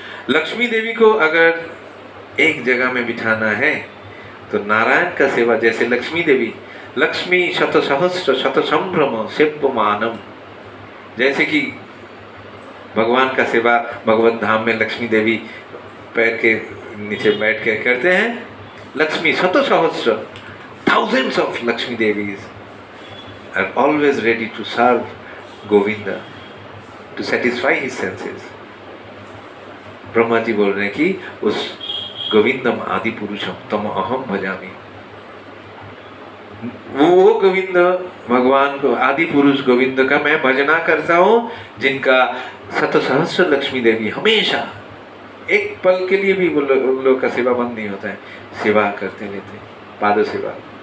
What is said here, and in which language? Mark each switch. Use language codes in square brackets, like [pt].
[hi] लक्ष्मी देवी को अगर एक जगह में बिठाना है तो नारायण का सेवा, जैसे लक्ष्मी देवी [sa] लक्ष्मी शत सहस्र शत संभ्रम सेव्यमानम, [hi] जैसे कि भगवान का सेवा भगवत धाम में लक्ष्मी देवी पैर के नीचे बैठ के करते हैं। [sa] लक्ष्मी शत सहस्र, [en] thousands of Lakshmi Devis are always ready to serve Govinda, to satisfy his senses. [hi] Brahma ji बोल रहे हैं कि उस [sa] गोविंदम आदि पुरुषम तम अहम भजामि, [hi] वो गोविंद भगवान को आदि पुरुष गोविंद का मैं भजना करता हूँ, जिनका शत सहस्र लक्ष्मी देवी हमेशा एक पल के लिए भी उन लोग का सेवा बंद नहीं होता है, सेवा करते रहते, पाद सेवा।